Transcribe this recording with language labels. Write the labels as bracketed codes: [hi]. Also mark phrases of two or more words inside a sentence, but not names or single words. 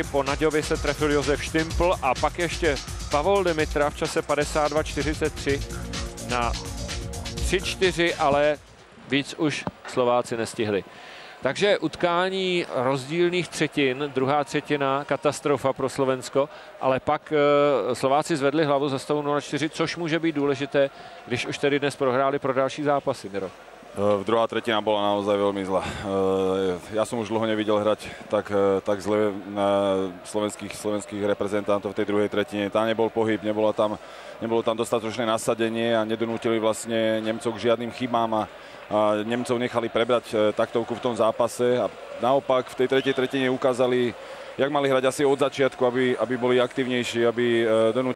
[cs] Po Naďovi se trefil Josef Štimpl a pak ještě Pavol Demitra v čase 52:43 na 3:4, ale víc už Slováci nestihli. Takže utkání rozdílných třetin, druhá třetina katastrofa pro Slovensko, ale pak Slováci zvedli hlavu za stavu 0:4, což může být důležité, když už tedy dnes prohráli pro další zápasy. Miro. [sk] Druhá tretina bola naozaj veľmi zlá. Ja som už dlho nevidel hrať tak zle slovenských reprezentantov v tej druhej tretine. Tam nebol pohyb, nebolo tam dostatočné nasadenie a nedonútili vlastne Nemcov k žiadnym chybám a Nemcov nechali prebrať taktovku v tom zápase a naopak v tej tretej tretine ukázali, jak mali hrať asi od začiatku, aby boli aktívnejší, aby donútili